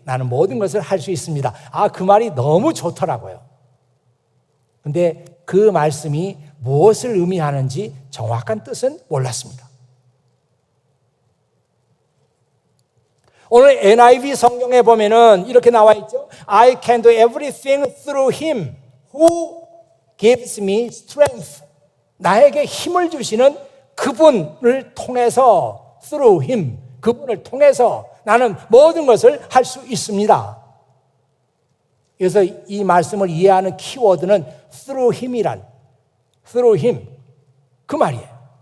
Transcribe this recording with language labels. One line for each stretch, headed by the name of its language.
Korean: 나는 모든 것을 할 수 있습니다. 아, 그 말이 너무 좋더라고요. 근데 그 말씀이 무엇을 의미하는지 정확한 뜻은 몰랐습니다. 오늘 NIV 성경에 보면은 이렇게 나와 있죠.
English: I can do everything through him who gives me strength.
Korean: 나에게 힘을 주시는 그분을 통해서,
English: through him,
Korean: 그분을 통해서 나는 모든 것을 할 수 있습니다. 그래서 이 말씀을 이해하는 키워드는
English: through him,
Korean: 그 말이에요.